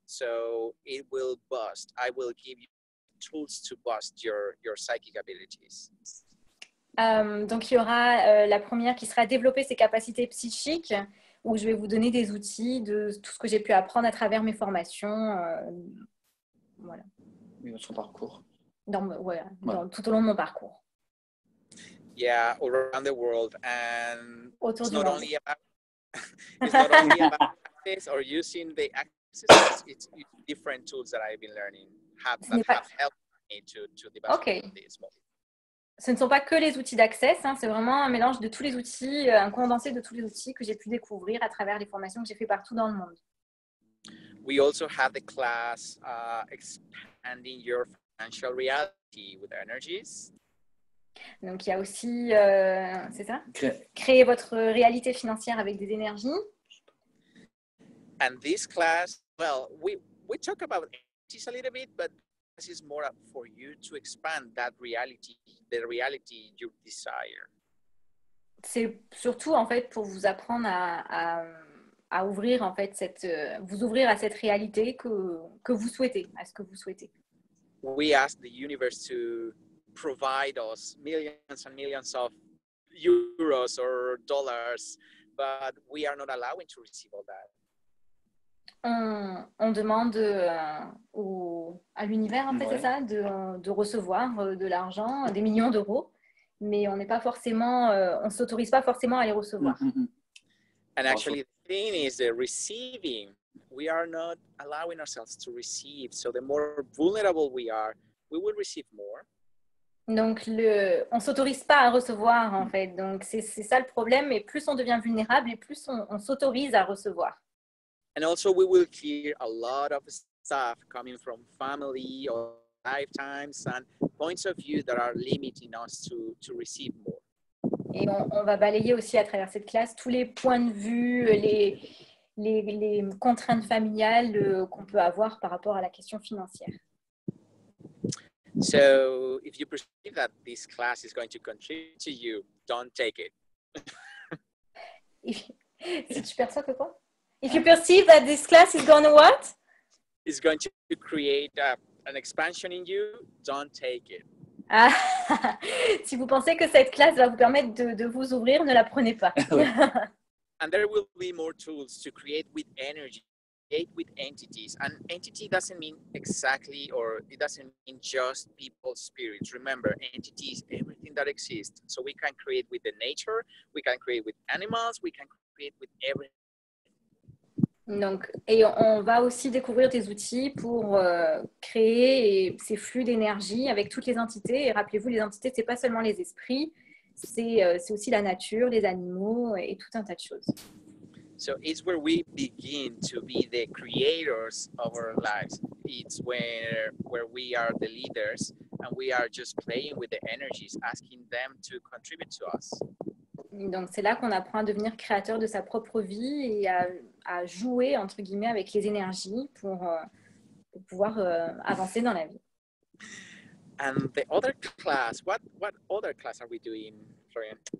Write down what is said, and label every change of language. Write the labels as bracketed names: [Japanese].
[English] So it will bust. I will give you tools to bust your psychic abilities. [French] Donc il y aura la première qui sera développer ses capacités psychiques, où je vais vous donner des outils de tout ce que j'ai pu apprendre à travers mes formations. Voilà. Oui, son parcours. Tout au long de mon parcours. [English] Yeah, around the world, and [French] Autour [English] it's [French] du [English] not [French] monde. [English] only about it's not only about access or using the access. It's different tools that I've been learning have helped me to develop this. [French] Ce ne sont pas que les outils d'accès, c'est vraiment un mélange de tous les outils, un condensé de tous les outils que j'ai pu découvrir à travers les formations que j'ai fait partout dans le monde. [English] We also have the class expanding your financial reality with energies. [French] Donc, il y a aussi, c'est ça? Cré- Créer votre réalité financière avec des énergies. [English] And this class, well, we talk about entities a little bit, but this is more for you to expand that reality, the reality you desire. [French] C'est surtout en fait pour vous apprendre à ouvrir en fait vous ouvrir à cette réalité que vous souhaitez, à ce que vous souhaitez. [English] We ask the universe to provide us millions and millions of euros or dollars, but we are not allowing to receive all that. [French] On demande à l'univers, en fait, Ouais. c'est ça, de recevoir de l'argent, des millions d'euros, mais on n'est pas forcément, on s'autorise pas forcément à les recevoir. [English] And actually, the thing is the receiving. We are not allowing ourselves to receive. So the more vulnerable we are, we will receive more. [French] Donc, on s'autorise pas à recevoir, en fait. Donc, c'est ça le problème. Et plus on devient vulnérable, et plus on s'autorise à recevoir. [English] And also, we will clear a lot of stuff coming from family or lifetimes and points of view that are limiting us to receive more. [French] Et on va balayer aussi à travers cette classe tous les points de vue, les contraintes familiales qu'on peut avoir par rapport à la question financière. [English] So if you perceive that this class is going to contribute to you, don't take it. [French] Si tu perçois que quoi? [English] If you perceive that this class is going to what? It's going to create an expansion in you, don't take it. [French] Ah, si vous pensez que cette classe va vous permettre de vous ouvrir, ne la prenez pas. [English] And there will be more tools to create with energy, create with entities. And entity doesn't mean exactly, or it doesn't mean just people's spirits. Remember, entity is everything that exists. So we can create with the nature, we can create with animals, we can create with everything. [French] Donc, et on va aussi découvrir des outils pour créer ces flux d'énergie avec toutes les entités. Et rappelez-vous, les entités, ce n'est pas seulement les esprits, c'est aussi la nature, les animaux et tout un tas de choses. [English] So it's where we begin to be the creators of our lives. It's where we are the leaders and we are just playing with the energies, asking them to contribute to us. [French] Donc, c'est là qu'on apprend à devenir créateur de sa propre vie et à jouer, entre guillemets, avec les énergies pour pouvoir avancer dans la vie. [English] And the other class, what other class are we doing, Florian?